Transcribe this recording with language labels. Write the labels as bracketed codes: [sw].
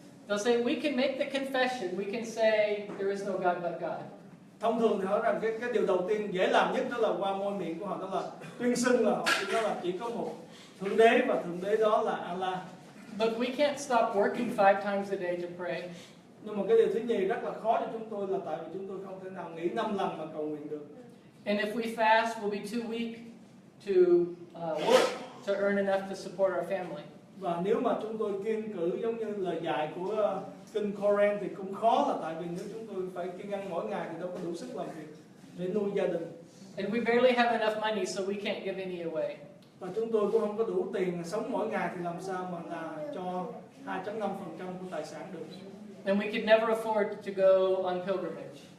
[en] They'll say, we can make the confession. We can say, there is no God but God. [vi] Thông thường thì họ nói rằng cái điều đầu tiên dễ làm nhất đó là qua môi miệng của họ, đó là tuyên xưng là họ chỉ có một Thượng Đế và Thượng Đế đó là Allah. [en] But we can't stop working 5 times a day to pray. [vi] Nhưng mà cái điều thứ nhì rất là khó cho chúng tôi là tại vì chúng tôi không thể nào nghỉ 5 lần mà cầu nguyện được. [en] And if we fast, we'll be too weak to work to earn enough to support our family. [vi] Và nếu mà chúng tôi kiêng cữ giống như lời dạy của kinh Koran thì cũng khó, là tại vì nếu chúng tôi phải kiêng ăn mỗi ngày thì đâu có đủ sức làm việc để nuôi gia đình. [en] And we barely have enough money, so we can't give any away. [vi] Và chúng tôi cũng không có đủ tiền sống mỗi ngày thì làm sao mà là cho 2.5% của tài sản được. [en] And we could never afford to go on pilgrimage.